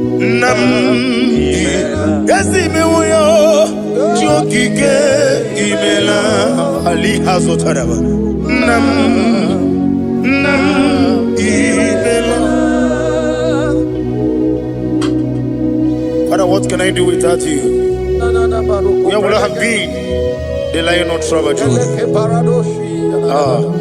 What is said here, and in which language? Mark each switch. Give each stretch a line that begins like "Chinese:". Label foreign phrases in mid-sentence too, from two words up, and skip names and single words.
Igbo: Nna m, i-, ezi imewo ya o. Chi okike, imela. Ali ha zụtara m. Nna m, nna m, imela.
English: Father, what can I do without you? Where would I have been? The Lion of Tribe of Judah. Ah.